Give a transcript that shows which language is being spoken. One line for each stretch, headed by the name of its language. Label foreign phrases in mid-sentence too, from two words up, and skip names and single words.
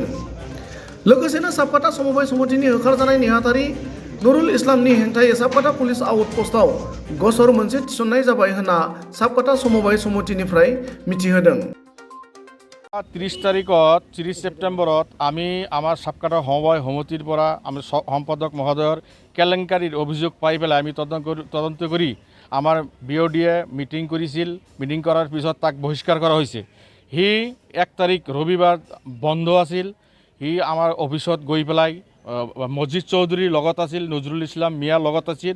Bodo: लोगोसेनो साबकाटा समबाय समितिनि होखारजानाय नेहाथारि नुरुल इस्लामनि हेंथायै साबकाटा पुलिस आउटपस्टआव गसर मोनसे थिसननाय जाबाय होनना साबकाटा समबाय समितिनिफ्राय मिथिहोदों।
Assamese: 30 তাৰিখত 30 ছেপ্তেম্বৰত আমি আমার সাবকাটা সমবায় সমিতির পৰা আমি সম্পাদক মহোদয়ৰ কেলেংকাৰীৰ অভিযোগ পাই পেলাই আমি তদন্ত কৰি আমাৰ বিঅ'ডিয়ে মিটিং কৰিছিল। মিটিং কৰাৰ পিছত তাক বহিষ্কাৰ কৰা হৈছে। সি 1 তাৰিখ ৰবিবাৰ বন্ধ আছিল। সি আমাৰ অফিচত গৈ পেলাই মজিদ চৌধুৰীৰ লগত আছিল, নজৰুল ইছলাম মিয়াৰ লগত আছিল।